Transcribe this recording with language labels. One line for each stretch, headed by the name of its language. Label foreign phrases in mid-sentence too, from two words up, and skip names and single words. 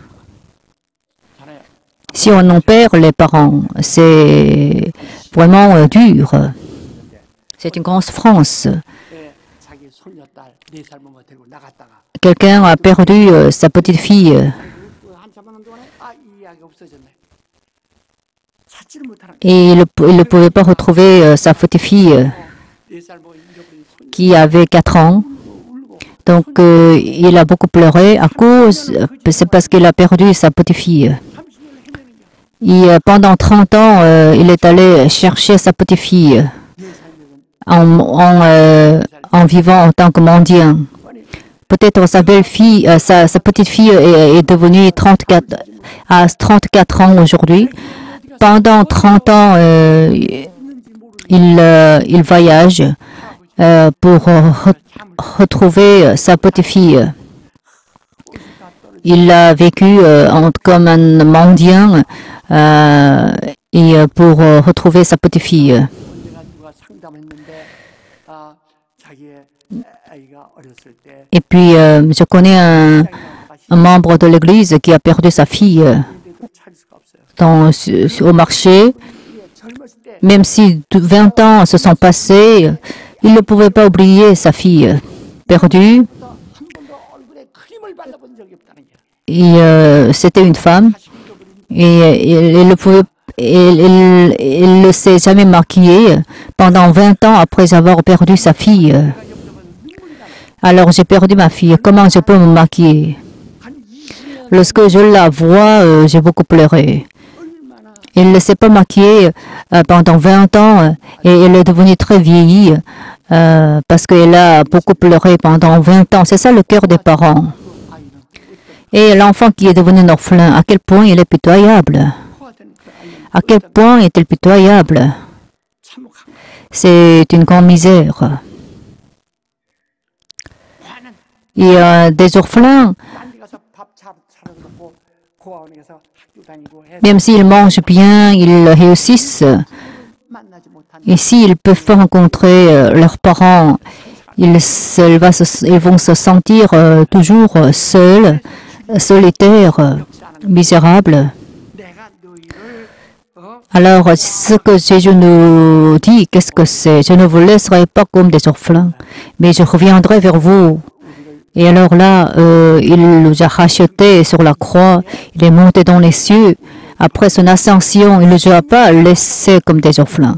French: Si on en perd les parents, c'est vraiment dur. C'est une grande souffrance. Quelqu'un a perdu sa petite fille.
Korean: 찾지를 못하는
French: et il ne pouvait pas retrouver sa petite fille
Korean: 4살 뭐 잃어버린 손
French: qui avait 4 ans. Donc, il a beaucoup pleuré à cause, c'est parce qu'il a perdu sa petite fille.
Korean: 30년을 헤매는 게
French: Et pendant 30 ans, il est allé chercher sa petite fille en vivant en tant que mendiant. Peut-être sa belle-fille, sa petite fille est devenue à 34 ans aujourd'hui. Pendant 30 ans, il voyage pour retrouver sa petite fille. Il a vécu comme un mendiant et pour retrouver sa petite fille.
Korean: 내가 누가 상담했는데 자기의 아이가 어렸을 때
French: Et puis, je connais un membre de l'église qui a perdu sa fille
Korean: 인데도 찾을 수가 없어요.
French: au marché.
Korean: 젊었을 때
French: Même si 20 ans se sont passés, il ne pouvait pas oublier sa fille perdue.
Korean: 한 번도 얼굴에 크림을 발라본 적이 없다는 게
French: Et c'était une femme. Et il ne s'est jamais maquillé pendant 20 ans après avoir perdu sa fille. Alors j'ai perdu ma fille. Comment je peux me maquiller? Lorsque je la vois, j'ai beaucoup pleuré. Elle ne s'est pas maquillée pendant 20 ans et elle est devenue très vieillie parce qu'elle a beaucoup pleuré pendant 20 ans. C'est ça le cœur des parents. Et l'enfant qui est devenu un orphelin, à quel point il est pitoyable. À quel point est-il pitoyable.
Korean: 참혹한 거예요.
French: C'est une grande misère. Et des orphelins,
Korean: 딴 데 가서 밥 차려놓고 고아원에 가서 학교 다니고 해서
French: même s'ils mangent bien, ils réussissent.
Korean: 만나지 못한
French: Et s'ils ne peuvent pas rencontrer leurs parents, ils vont se sentir toujours seuls, solitaires, misérables.
Korean: 내가 너희를
French: Alors, ce que Jésus nous dit, qu'est-ce que c'est? Je ne vous laisserai pas comme des orphelins, mais je reviendrai vers vous. Et alors là, il nous a rachetés sur la croix, il est monté dans les cieux. Après son ascension, il ne nous a pas laissés comme des orphelins.